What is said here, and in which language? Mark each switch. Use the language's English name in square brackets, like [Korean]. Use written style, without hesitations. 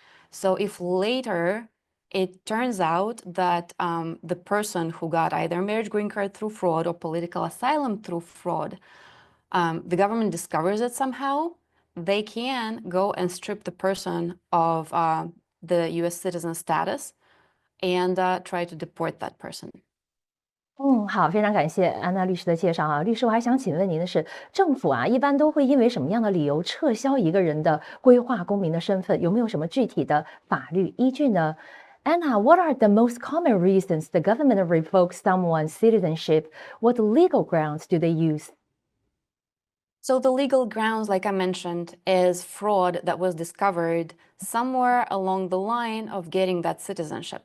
[English] So if later it turns out that the person who got either marriage green card through fraud or political asylum through fraud, the government discovers it somehow, they can go and strip the person of the US citizen status and try to deport that person. [Chinese] 好，非常感谢安娜律师的介绍啊。律师，我还想请问您的是，政府啊，一般都会因为什么样的理由撤销一个人的归化公民的身份？有没有什么具体的法律依据呢？ [English] Anna, what are the most common reasons the government revokes someone's citizenship? What legal grounds do they use? So the legal grounds, like I mentioned, is fraud that was discovered somewhere along the line of getting that citizenship.